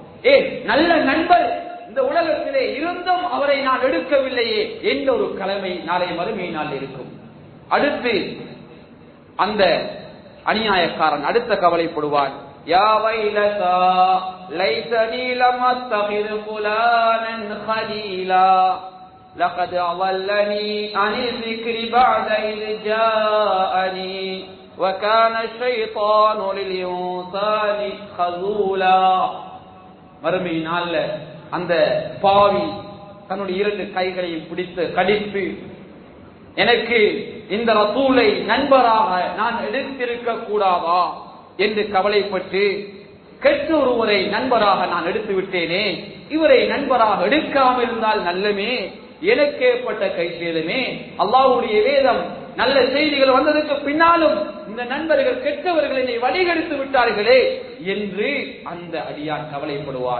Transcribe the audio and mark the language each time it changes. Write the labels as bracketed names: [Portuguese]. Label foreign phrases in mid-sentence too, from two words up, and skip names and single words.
[Tamil] நல்ல நண்பர் இந்த உலகத்திலே இருந்தும் அவரை நான் எடுக்கவில்லையே என்ற ஒரு கடமை நாளைய மறுமை நாள் இருக்கும். அடுத்து அந்த அநியாயக்காரன் அடுத்த கவலைப்படுவான், [Arabic] يا ويلتا ليتني لم أتخذ فلانا خليلا لقد أضلني عن الذكر بعد إذ جاءني وكان الشيطان للإنسان خذولا. [Tamil] மறுமை நாள்ல அந்த பாவி தன்னுடைய இரண்டு கைகளையும் பிடித்து கடித்து, எனக்கு இந்த ரசூலை நண்பராக நான் எடுத்திருக்க கூடாதா என்று கவலைப்பட்டு, கெட்ட ஒருவரை நண்பராக நான் எடுத்து விட்டேனே, இவரை நண்பராக எடுக்காமல் இருந்தால் நல்லமே, எனக்கு ஏற்பட்ட கைசேதமே, அல்லாஹ்வுடைய வேதம் நல்ல செய்திகள் வந்ததற்கு பின்னாலும் இந்த நண்பர்கள் கெட்டவர்களை வழிகெடுத்து விட்டார்களே என்று அந்த அடியான் கவலைப்படுவான்.